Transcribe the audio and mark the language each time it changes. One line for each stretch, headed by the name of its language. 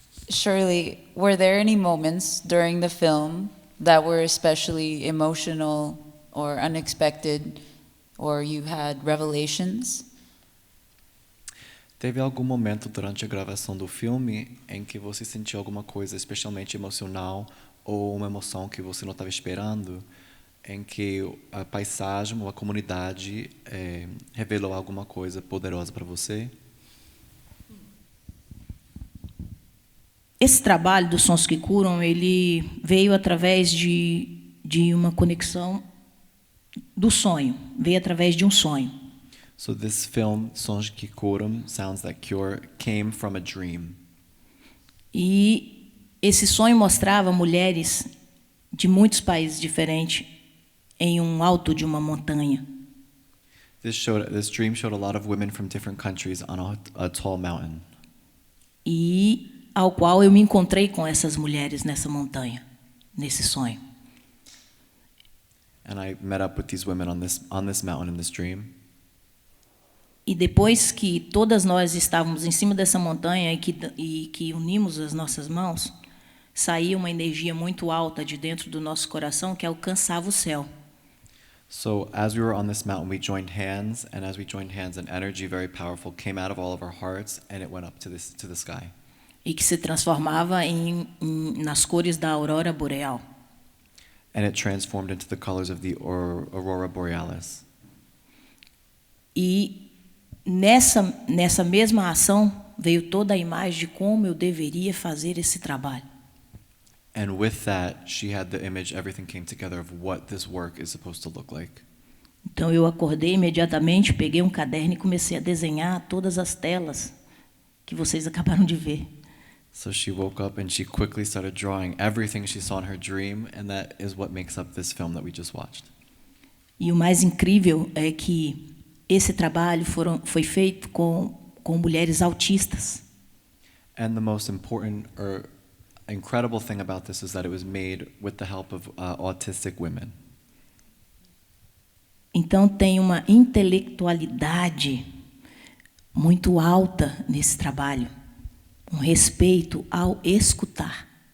English: Shirley, were there any moments during the film that were especially emotional or unexpected, or you had revelations?
Portuguese: Teve algum momento durante a gravação do filme em que você sentiu alguma coisa especialmente emocional ou uma emoção que você não estava esperando, em que a paisagem ou a comunidade revelou alguma coisa poderosa para você? Esse trabalho dos Sons que Curam, ele veio através de uma conexão do sonho, veio através de um sonho.
English: So this film, Sons que Curam, Sounds That Cure, came from a dream.
Portuguese: E esse sonho mostrava mulheres de muitos países diferentes em um alto de uma montanha.
English: This dream showed a lot of women from different countries on a tall mountain.
Portuguese: E ao qual eu me encontrei com essas mulheres nessa montanha, nesse sonho.
English: And I met up with these women on this mountain in this dream.
Portuguese: E depois que todas nós estávamos em cima dessa montanha e que unimos as nossas mãos, saía uma energia muito alta de dentro do nosso coração que alcançava o céu.
English: So as we were on this mountain, we joined hands, and as we joined hands, an energy very powerful came out of all of our hearts, and it went up to the sky.
Portuguese: E que se transformava nas cores da aurora boreal.
English: And it transformed into the colors of the aurora borealis.
Portuguese: E nessa mesma ação veio toda a imagem de como eu deveria fazer esse trabalho.
English: And with that, she had the image, everything came together of what this work is supposed to look like.
Portuguese: Então eu acordei imediatamente, peguei um caderno e comecei a desenhar todas as telas que vocês acabaram de ver.
English: So she woke up and she quickly started drawing everything she saw in her dream, and that is what makes up this film that we just watched.
Portuguese: E o mais incrível é que esse trabalho foi feito com mulheres autistas.
English: And the most important or incredible thing about this is that it was made with the help of autistic women.
Portuguese: Então tem uma intelectualidade muito alta nesse trabalho, um respeito ao escutar.